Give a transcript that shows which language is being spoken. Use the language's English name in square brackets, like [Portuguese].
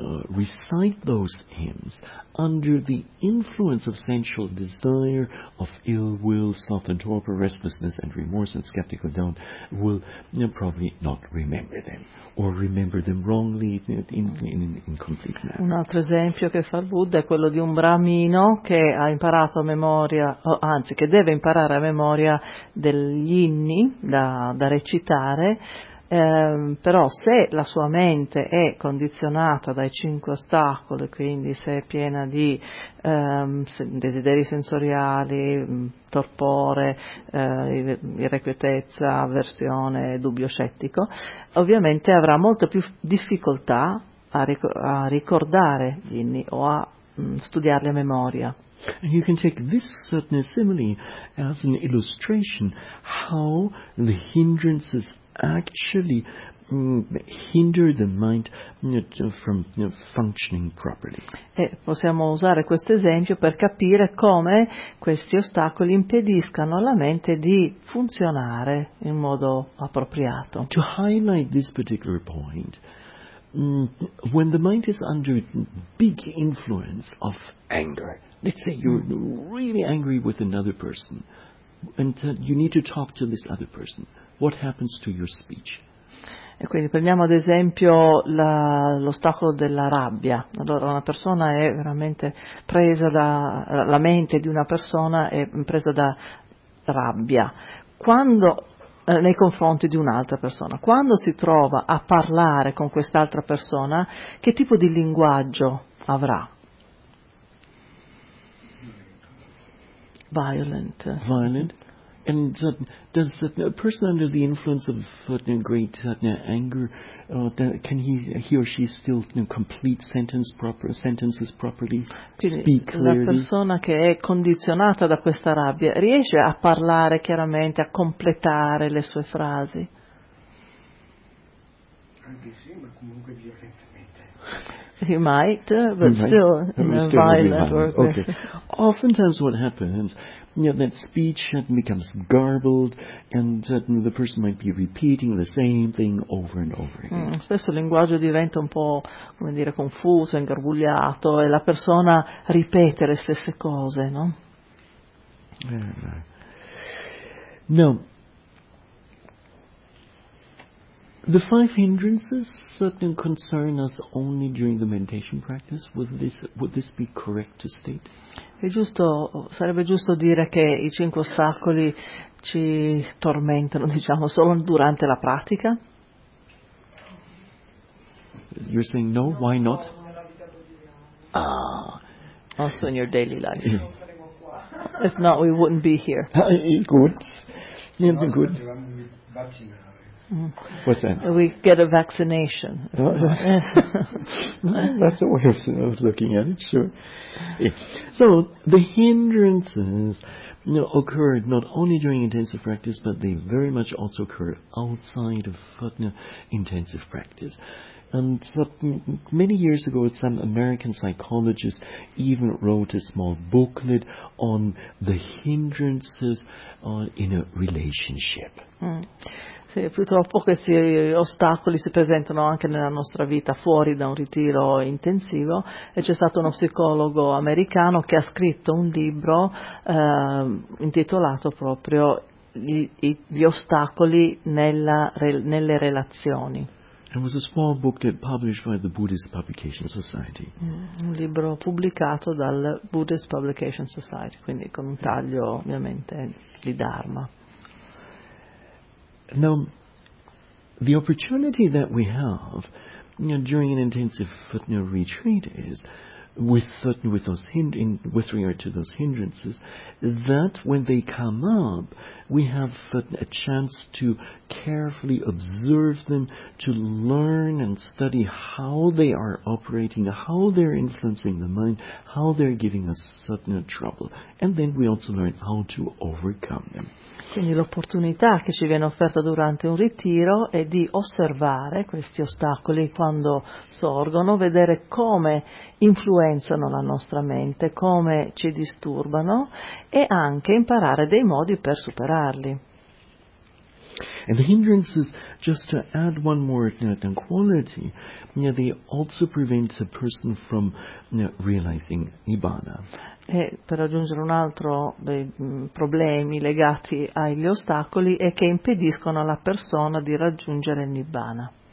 [English] recite those hymns under the influence of sensual desire, of ill will, sloth and torpor, restlessness and remorse and skeptical doubt, will probably not remember them, or remember them wrongly in incomplete manner. [Italian] Un altro esempio che fa il Buddha è quello di un bramino che ha imparato a memoria, anzi che deve imparare a memoria degli inni da recitare. Però se la sua mente è condizionata dai 5 ostacoli, quindi se è piena di desideri sensoriali, torpore, irrequietezza, avversione, dubbio scettico, ovviamente avrà molto più difficoltà a ricordare gli inni o a studiarli a memoria. [English] And you can take this certain simile as an illustration how the hindrances actually hinder the mind from functioning properly. [Italian] E possiamo usare questo esempio per capire come questi ostacoli impediscano alla mente di funzionare in modo appropriato. [English] To highlight this particular point, when the mind is under big influence of anger, let's say you're really angry with another person, and you need to talk to this other person. What happens to your speech? [Italian] E quindi prendiamo ad esempio l'ostacolo della rabbia. Allora una persona è veramente presa da la mente di una persona è presa da rabbia. Quando nei confronti di un'altra persona, quando si trova a parlare con quest'altra persona, che tipo di linguaggio avrà? [English] Violent. And does that a person under the influence of great anger, can he or she still complete sentences properly? Speak clearly? [Italian] La persona che è condizionata da questa rabbia riesce a parlare chiaramente, a completare le sue frasi? Anche sì, ma comunque violentemente. [English] He might, but still, in a violent way. Oftentimes what happens, that speech becomes garbled, and the person might be repeating the same thing over and over again. [Italian] Spesso il linguaggio diventa un po', come dire, confuso, ingarbugliato, e la persona ripete le stesse cose, no? No. [English] The five hindrances certainly concern us only during the meditation practice. Would this be correct to state? [Italian] Sarebbe giusto dire che i 5 ostacoli ci tormentano, diciamo, solo durante la pratica? [English] You're saying no? Why not? Also in your daily life. If not, we wouldn't be here. Good. Yeah, good. What's that? We get a vaccination. That's a way of looking at it, sure. Yeah. So, the hindrances occur not only during intensive practice, but they very much also occur outside of intensive practice. And many years ago, some American psychologists even wrote a small booklet on the hindrances in a relationship. Mm. [Italian] Sì, purtroppo questi ostacoli si presentano anche nella nostra vita fuori da un ritiro intensivo, e c'è stato uno psicologo americano che ha scritto un libro intitolato proprio gli ostacoli nelle relazioni. [English] It was a small book that published by the Buddhist Publication Society. [Italian] Un libro pubblicato dal Buddhist Publication Society, quindi con un taglio ovviamente di Dharma. [English] Now, the opportunity that we have, you know, during an intensive Futnu retreat is, with regard to those hindrances, that when they come up, we have a chance to carefully observe them, to learn and study how they are operating, how they're influencing the mind, how they're giving us sudden trouble, and then we also learn how to overcome them. [Italian] Quindi l'opportunità che ci viene offerta durante un ritiro è di osservare questi ostacoli quando sorgono, vedere come influenzano la nostra mente, come ci disturbano, e anche imparare dei modi per superarli. [English] And the hindrances, just to add one more quality, they also prevent a person from realizing Nibbana. [Italian] E per aggiungere un altro dei problemi legati agli ostacoli è che impediscono alla persona di raggiungere il Nibbana.